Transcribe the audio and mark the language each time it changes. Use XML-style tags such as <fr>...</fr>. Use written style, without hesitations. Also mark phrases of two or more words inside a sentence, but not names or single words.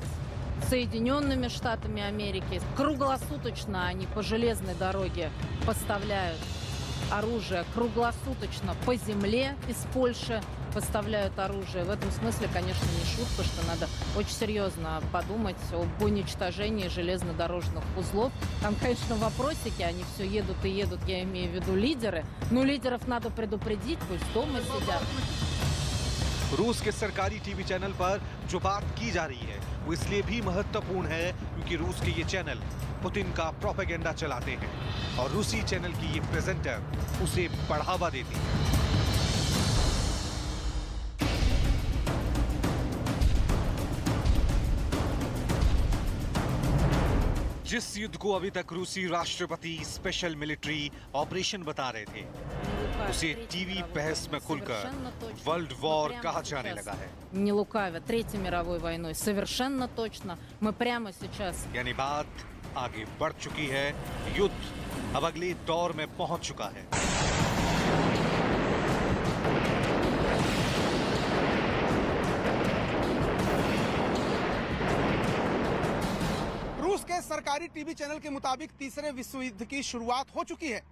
<ru>Соединенными Штатами Америки. Круглосуточно они по железной дороге поставляют оружие, круглосуточно по земле из Польши поставляют оружие. В этом смысле, конечно, не шутка, что надо очень серьезно подумать об уничтожении железнодорожных узлов. Там, конечно, вопросики, они все едут и едут, я имею в виду лидеры. Но лидеров надо предупредить, пусть дома сидят.</ru> <hi>रूस के सरकारी टीवी चैनल पर जो बात की जा रही है वो इसलिए भी महत्वपूर्ण है क्योंकि रूस के ये चैनल पुतिन का प्रोपेगेंडा चलाते हैं और रूसी चैनल की ये प्रेजेंटर उसे बढ़ावा देती है। जिस युद्ध को अभी तक रूसी राष्ट्रपति</hi> <en>special military operation</en> <hi>बता रहे थे उसे टीवी बहस में खुलकर</hi> <en>world war</en> <hi>कहा जाने लगा है।</hi> <ru>Не лукавя, Третьей мировой войной. Совершенно точно. Мы прямо сейчас.</ru> <hi>यानी बात आगे बढ़ चुकी है, युद्ध अब अगले दौर में पहुंच चुका है। रूस के सरकारी टीवी चैनल के मुताबिक तीसरे विश्व युद्ध की शुरुआत हो चुकी है।</hi>